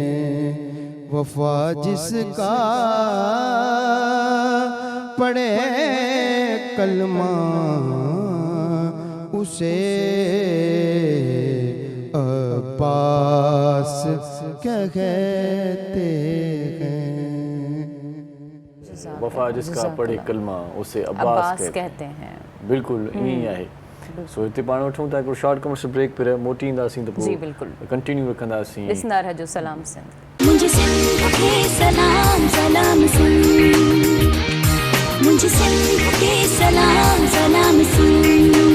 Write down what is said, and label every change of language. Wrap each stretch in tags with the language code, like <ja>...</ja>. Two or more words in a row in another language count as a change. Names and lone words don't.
<ur>وفا جس کا پڑھے کلمہ اسے عباس کہتے ہیں۔ وفا جس کا پڑھے کلمہ اسے عباس کہتے ہیں، بالکل</ur> <sd>ईअं आहे। सो हिते पाण वठूं था हिकिड़ो</sd> <en>short commercial break,</en> <sd>पर मोटी ईंदासीं त जी पोइ बिल्कुलु कंटिन्यू रखंदासीं। ॾिसंदा रहिजो सलाम सिंध।</sd> <ur>مجھے سندھ کے سلام سلام سندھ، مجھے سندھ کے سلام سلام سندھ.</ur>